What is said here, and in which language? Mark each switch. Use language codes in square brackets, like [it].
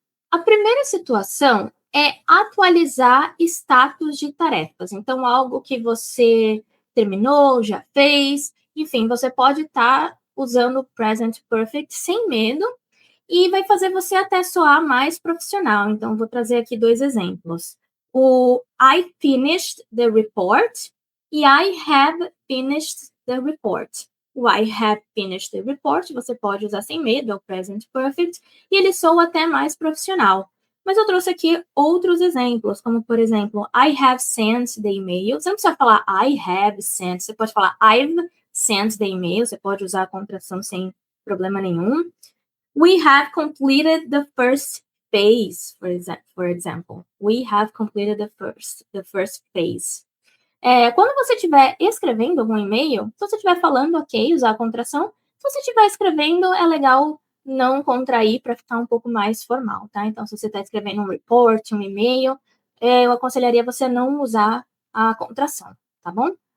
[pt] A primeira situação é atualizar status de tarefas. Então, algo que você terminou, já fez, enfim, você pode estar usando o present perfect sem medo e vai fazer você até soar mais profissional. Então, vou trazer aqui 2 exemplos. [en] O I finished the report e I have finished the report. [pt] O [en] I have finished the report [pt] você pode usar sem medo, é o present perfect, e ele soa até mais profissional. Mas eu trouxe aqui outros exemplos, como, por exemplo, [en] I have sent the email. [pt] Você não precisa falar [en] I have sent, [pt] você pode falar [en] I've sent the email, [pt] você pode usar a contração sem problema nenhum. [en] We have completed the first phase, for example. We have completed the first phase. [pt] Quando você estiver escrevendo algum e-mail, se você estiver falando, ok, usar a contração. Se você estiver escrevendo, é legal não contrair para ficar um pouco mais formal, tá? Então, se você está escrevendo um report, um e-mail, eu aconselharia você não usar a contração, tá bom?